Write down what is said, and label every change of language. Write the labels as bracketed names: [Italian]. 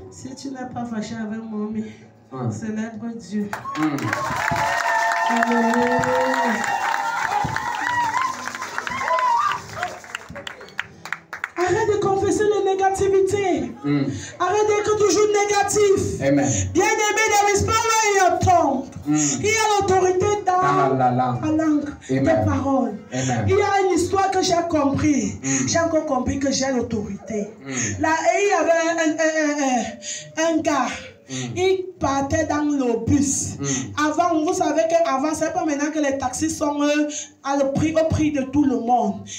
[French] Si tu n'es pas fâché avec moi, célèbre Dieu. Alléluia. Arrête de confesser les négativités. Arrête d'être toujours négatif. Amen. Bien aimé, [English] there is power in your tongue. [French] Il y a l'autorité dans la langue, tes paroles. Amen. Il y a une histoire que j'ai compris. J'ai encore compris que j'ai l'autorité. Là, il y avait un gars. Il partait dans le bus. Avant, vous savez qu'avant, c'est pas maintenant que les taxis sont au prix de tout le monde.